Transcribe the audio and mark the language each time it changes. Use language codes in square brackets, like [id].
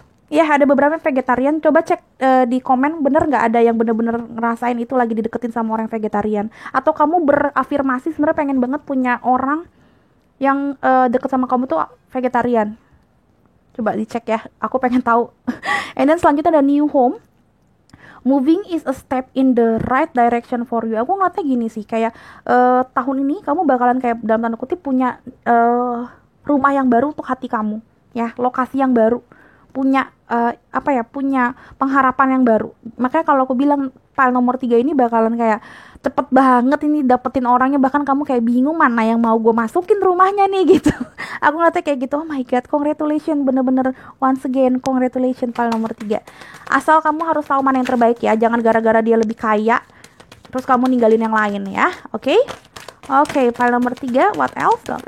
[id] Ya ada beberapa vegetarian, coba cek di komen, bener nggak ada yang bener-bener ngerasain itu lagi dideketin sama orang vegetarian, atau kamu berafirmasi sebenarnya pengen banget punya orang yang deket sama kamu tuh vegetarian. Coba dicek ya, aku pengen tahu. [en] And then [id] selanjutnya ada [en] new home. Moving is a step in the right direction for you. [id] Aku ngeliatnya gini sih, kayak tahun ini kamu bakalan kayak dalam tanda kutip punya rumah yang baru untuk hati kamu, ya, lokasi yang baru, punya punya pengharapan yang baru. Makanya kalau aku bilang file nomor 3 ini bakalan kayak cepet banget ini dapetin orangnya, bahkan kamu kayak bingung mana yang mau gue masukin rumahnya nih gitu. Aku ngeliatnya kayak gitu. [en] Oh my god, congratulations, [id] bener-bener [en] once again congratulations file nomor 3. [id] Asal kamu harus tahu mana yang terbaik ya, jangan gara-gara dia lebih kaya terus kamu ninggalin yang lain ya. Oke, file nomor 3, [en] what else?